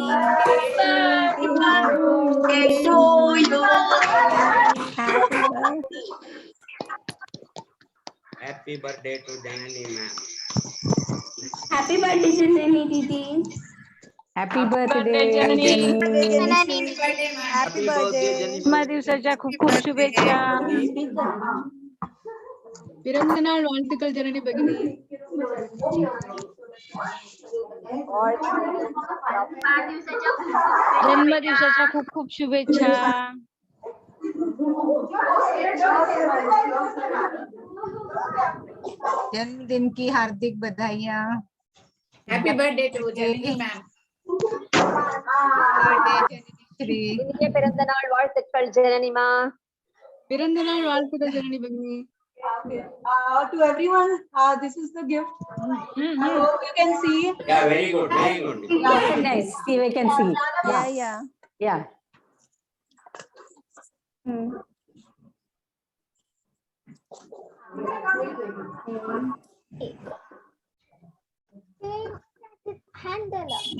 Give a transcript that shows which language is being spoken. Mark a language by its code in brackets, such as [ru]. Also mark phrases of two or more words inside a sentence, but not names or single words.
[en] Happy birthday to you. Happy birthday. Happy birthday to Janani ma'am. Happy birthday Janani Didi. Happy birthday, Janani. Happy birthday Janani. [mr] दिवसाच्या खूप खूप शुभेच्छा. [ta] பிறந்தநாள் வாழ்த்துக்கள் ஜனனி பகினி. [mr] जन्मदिवसाच्या खूप खूप शुभेच्छा. [hi] जन्मदिन की हार्दिक बधाइयाँ. [en] Happy birthday to Janani ma'am. [hi] श्री [ta] இனிய பிறந்தநாள் வாழ்த்துக்கள் ஜனனிமா. பிறந்தநாள் வாழ்த்துக்கள் ஜனனி பகினி. [en] To everyone, this is the gift. I hope you can see. Yeah, very good, very good. Very nice. See, we can see. Yeah. Yeah. Handle.